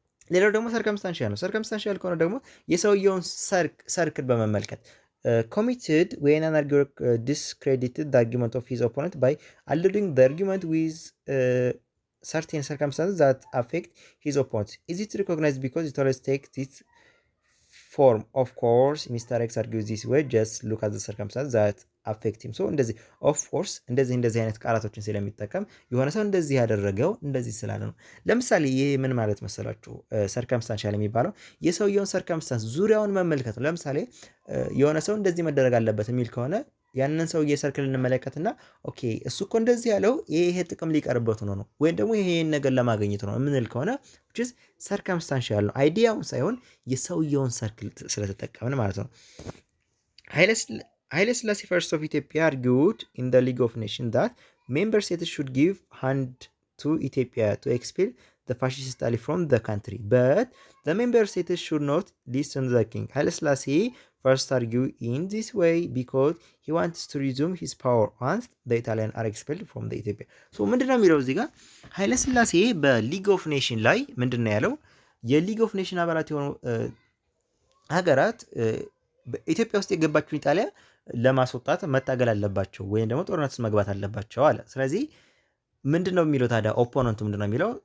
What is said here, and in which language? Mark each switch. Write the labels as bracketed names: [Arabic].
[Amharic] ሌላው ደግሞ ሰርከምስታንሻል ነው። ሰርከምስታንሻል ከሆነ ደግሞ የሰውየውን ሰርክል በመመልከት [English] committed when an arguer discredited the argument of his opponent by alluding the argument with certain circumstances that affect his opponent. Is it recognized because it always takes this form? Of course, Mr. X argues this way. Just look at the circumstances that affect him. [Amharic] So እንደዚህ of course እንደዚህ አይነት ቃላቶችን ስለሚጠቀም የሆነ ሰው እንደዚህ ያደረገው እንደዚህ ስላለ ነው። ለምሳሌ ይሄ ምን ማለት መሰላችሁ? ሰርከምስታንሻል የሚባለው የሰውየውን ሰርከምስታንስ ዙሪያውን መመልከት ነው። ለምሳሌ የሆነ ሰው እንደዚህ መደረግ አለበት የሚል ከሆነ ያንን ሰውዬ ሰርክል እንመለከትና ኦኬ እሱ እኮ እንደዚህ ያለው ይሄ ጥቅም ሊቀርበት ነው ወይም ደግሞ ይሄን ነገር ለማግኘት ነው የምንል ከሆነ which is ሰርከምስታንሻል ነው። አይዲያውን ሳይሆን የሰውየውን ሰርክል ስለተጠቀምን ማለት ነው። ኃይለ ሥላሴ ፈርስት ኦፍ ኢትዮጵያ [English] argued in the League of Nations that member states should give hand to Ethiopia to expel the fascist Italy from the country, but the member states should not listen to the king. ኃይለ ሥላሴ first argue in this way because he wants to resume his power once the Italian are expelled from the Ethiopia. [Amharic] so ምንድነው የሚለው እዚህ ጋር ኃይለ ሥላሴ በሊግ ኦፍ ኔሽን ላይ ምንድነው ያለው? የሊግ ኦፍ ኔሽን አባላት የሆኑ ሀገራት ኢትዮጵያ ውስጥ የገባችውን ኢጣሊያ ለማስወጣት መታገል አለባቸው ወይም ደግሞ ጦርነት ውስጥ መግባት አለባቸው አለ። ስለዚህ ምንድነው የሚለው ታዲያ ኦፖነንቱ ምንድነው የሚለው?